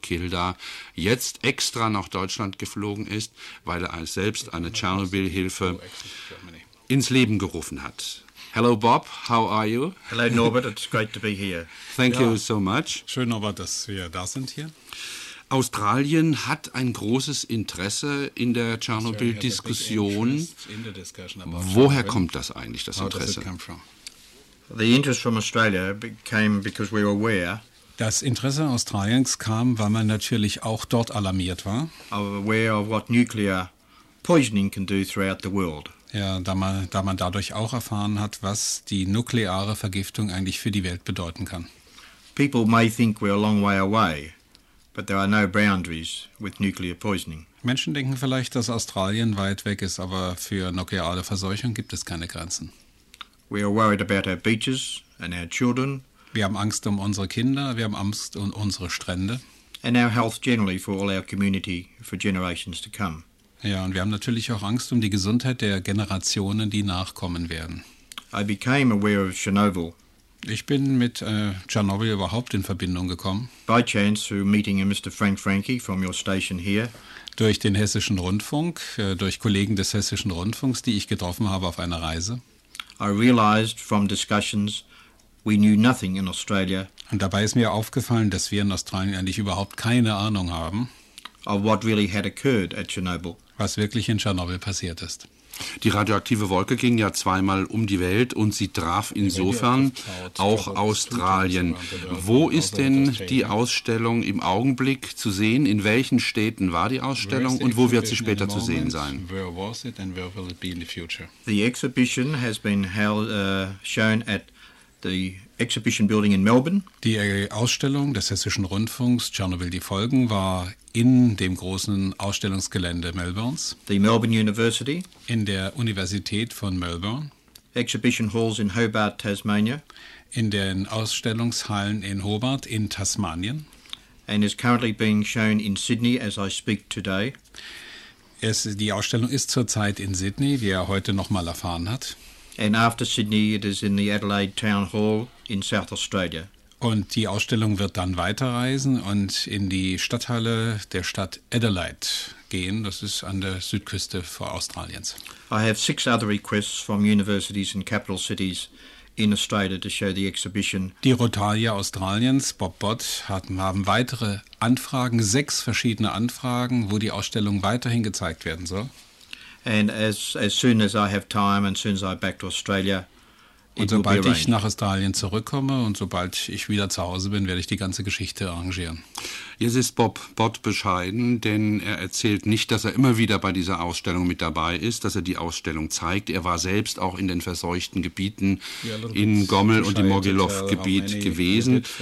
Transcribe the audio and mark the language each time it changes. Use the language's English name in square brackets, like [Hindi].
[German] Kilda jetzt extra nach Deutschland geflogen ist, weil er selbst eine Tschernobyl-Hilfe ins Leben gerufen hat. [English] Hello, Bob. How are you? Hello, Norbert. It's great to be here. Thank you so much. [German] Schön, Norbert, dass wir da sind hier. Australien hat ein großes Interesse in der Tschernobyl-Diskussion. Woher kommt das eigentlich, das Interesse? [English] The interest from Australia came because we were aware. [German] Das Interesse Australiens kam, weil man natürlich auch dort alarmiert war. [English] Aware of what nuclear poisoning can do throughout the world. [German] Ja, da man dadurch auch erfahren hat, was die nukleare Vergiftung eigentlich für die Welt bedeuten kann. [English] People may think we're a long way away. But there are no boundaries with nuclear poisoning. [German] Menschen denken vielleicht, dass Australien weit weg ist, aber für nukleare Verseuchung gibt es keine Grenzen. [English] We are worried about our beaches and our children. [German] Wir haben Angst um unsere Kinder, wir haben Angst um unsere Strände. [English] And our health generally for all our community for generations to come. [German] Ja, und wir haben natürlich auch Angst um die Gesundheit der Generationen, die nachkommen werden. [English] I became aware of Chernobyl. [German] Ich bin mit Tschernobyl überhaupt in Verbindung gekommen. [English] By chance through meeting a Mr. Frank Franke from your station here. [German] Durch den Hessischen Rundfunk, durch Kollegen des Hessischen Rundfunks, die ich getroffen habe auf einer Reise. [English] I realized from discussions we knew nothing in Australia. [German] Und dabei ist mir aufgefallen, dass wir in Australien eigentlich überhaupt keine Ahnung haben. [English] Of what really had occurred at Chernobyl. [German] Was wirklich in Tschernobyl passiert ist. Die radioaktive Wolke ging ja 2-mal um die Welt und sie traf insofern auch Australien. Wo ist denn die Ausstellung im Augenblick zu sehen? In welchen Städten war die Ausstellung und wo wird sie später zu sehen sein? [English] Where was it and where will it be in the future? The exhibition has been held, shown at the exhibition building in Melbourne. [German] Die Ausstellung des Hessischen Rundfunks Tschernobyl die Folgen war in dem großen Ausstellungsgelände Melbournes. [English] The Melbourne University. [German] In der Universität von Melbourne. [English] Exhibition halls in Hobart, Tasmania. [German] In den Ausstellungshallen in Hobart in Tasmanien. [English] And is currently being shown in Sydney as I speak today. [German] Die Ausstellung ist zurzeit in Sydney, wie er heute noch mal erfahren hat. [English] And after Sydney it is in the Adelaide Town Hall in South Australia. [German] Und die Ausstellung wird dann weiterreisen und in die Stadthalle der Stadt Adelaide gehen. Das ist an der Südküste vor Australiens. [English] I have 6 other requests from universities and capital cities in Australia to show the exhibition. [German] Die Rotaria Australiens, Bob Bott, haben weitere Anfragen, 6 verschiedene Anfragen, wo die Ausstellung weiterhin gezeigt werden soll. [English] And as soon as I have time and soon as I back to Australia, [German] Und sobald ich nach Australien zurückkomme und sobald ich wieder zu Hause bin, werde ich die ganze Geschichte arrangieren. Jetzt ist Bob Bott bescheiden, denn er erzählt nicht, dass er immer wieder bei dieser Ausstellung mit dabei ist, dass er die Ausstellung zeigt. Er war selbst auch in den verseuchten Gebieten in Gommel- und im Mogilow-Gebiet gewesen.